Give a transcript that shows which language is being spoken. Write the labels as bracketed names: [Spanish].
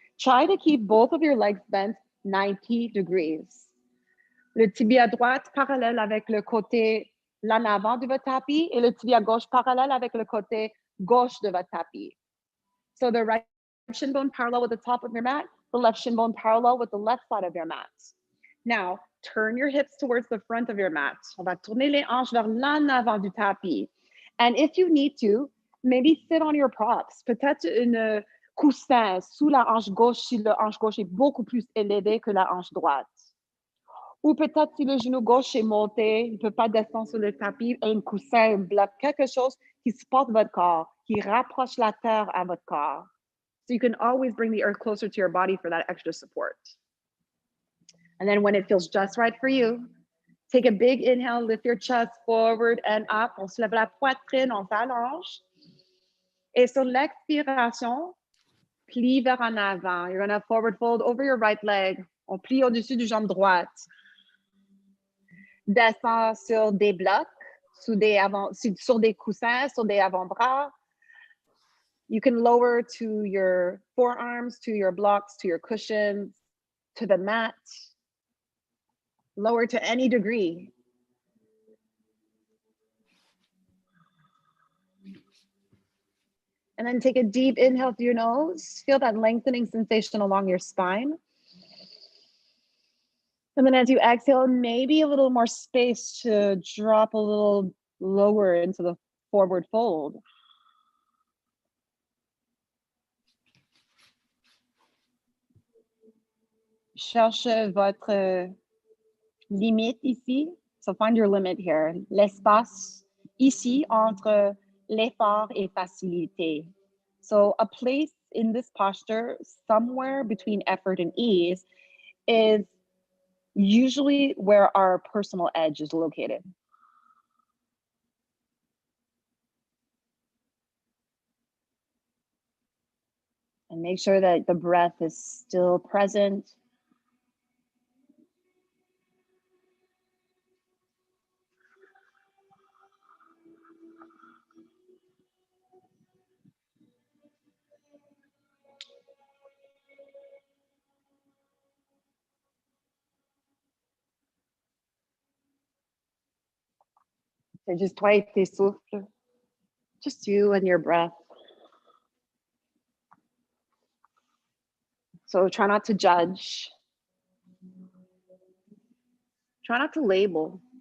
[English] Try to keep both of your legs bent 90 degrees. [French] Le tibia droite parallèle avec le côté l'en avant de votre tapis et le tibia gauche parallèle avec le côté gauche de votre tapis. [English] So the right shin bone parallel with the top of your mat, the left shin bone parallel with the left side of your mat. Now, turn your hips towards the front of your mat. [French] On va tourner les hanches vers l'en avant du tapis. [English] And if you need to, maybe sit on your props. [French] Peut-être une coussin sous la hanche gauche si la hanche gauche est beaucoup plus élevée que la hanche droite. Ou peut-être si le genou gauche est monté, il ne peut pas descendre sur le tapis, un coussin, un bloc, quelque chose qui supporte votre corps, qui rapproche la terre à votre corps. [English] So you can always bring the earth closer to your body for that extra support. And then when it feels just right for you, take a big inhale, lift your chest forward and up. [French] On se lève la poitrine, on s'allonge. Et sur l'expiration, plie vers en avant. [English] You're going to forward fold over your right leg. [French] On plie au-dessus du jambe droite. Descend sur des blocs, sur des coussins, sur des avant-bras. [English] You can lower to your forearms, to your blocks, to your cushions, to the mat. Lower to any degree. And then take a deep inhale through your nose. Feel that lengthening sensation along your spine. And then as you exhale, maybe a little more space to drop a little lower into the forward fold. [French] Cherchez votre limite ici. [English] So find your limit here. [French] L'espace ici entre l'effort et facilité. [English] So a place in this posture, somewhere between effort and ease, is usually where our personal edge is located. And make sure that the breath is still present. [French] C'est juste toi et tes souffles. [English] Just you and your breath. So try not to judge. Try not to label.